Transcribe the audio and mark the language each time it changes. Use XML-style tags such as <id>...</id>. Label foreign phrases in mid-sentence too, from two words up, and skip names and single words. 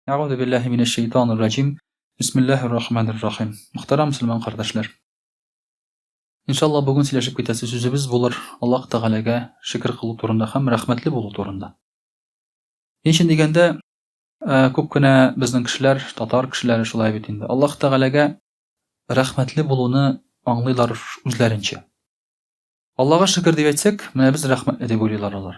<ar>أعوذ بالله من الشيطان الرجيم. بسم الله الرحمن الرحيم.</ar> <tt>Мөхтәрәм мөселман кардәшләр. Иншаллаһ бүген сөйләшеп китәсе сүзебез булыр Аллаһ Тәгаләгә шөкр кылу турында һәм рәхмәтле булу турында. Ничен дигәндә, күп кенә безнең кешеләр, татар кешеләре шулай бит инде. Аллаһ Тәгаләгә рәхмәтле булуны аңлыйлар үзләренчә. Аллаһка шөкр дип әйтсәк, менә без рәхмәтле дип уйлыйлар алар.</tt>